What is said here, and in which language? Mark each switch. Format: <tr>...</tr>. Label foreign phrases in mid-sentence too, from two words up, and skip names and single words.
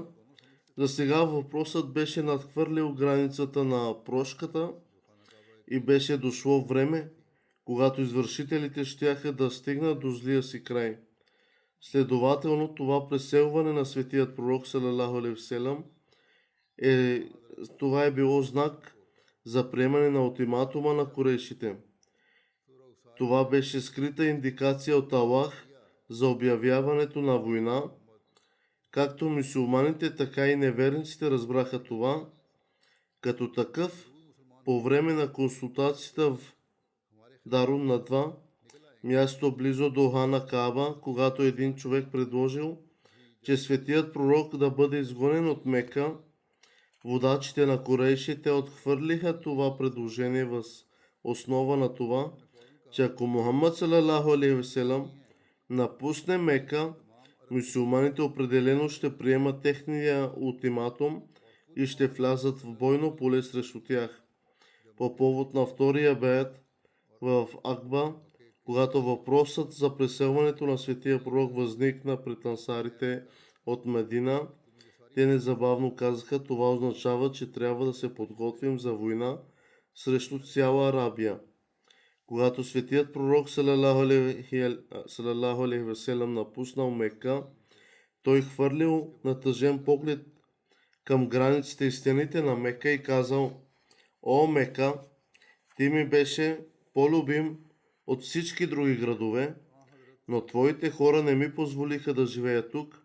<bg>За сега въпросът беше надхвърлил границата на прошката и беше дошло време, когато извършителите щяха да стигнат до злия си край. Следователно, това преселване на светият пророк</bg> <ar>صلى الله عليه وسلم</ar> <bg>това е било знак за приемане на ултиматума на корейшите. Това беше скрита индикация от Аллах за обявяването на война. Както мюсюлманите, така и неверниците разбраха това. Като такъв, по време на консултацията в Дарун Надва, място близо до Хана Кааба, когато един човек предложил, че светият пророк да бъде изгонен от Мека, водачите на корейшите отхвърлиха това предложение въз основа на това, че ако Мухаммад</bg> <ar>صلى الله عليه وسلم</ar> <bg>напусне Мека, мюсюлманите определено ще приемат техния ултиматум и ще влязат в бойно поле срещу тях. По повод на втория беят в Акба, когато въпросът за преселването на светия пророк възникна пред ансарите от Медина, те незабавно казаха: това означава, че трябва да се подготвим за война срещу цяла Арабия. Когато светият пророк</bg> <ar>صلى الله عليه وسلم</ar> <bg>напуснал Мека, той хвърлил натъжен поглед към границите и стените на Мека и казал: О, Мека, ти ми беше по-любим от всички други градове, но твоите хора не ми позволиха да живея тук.</bg>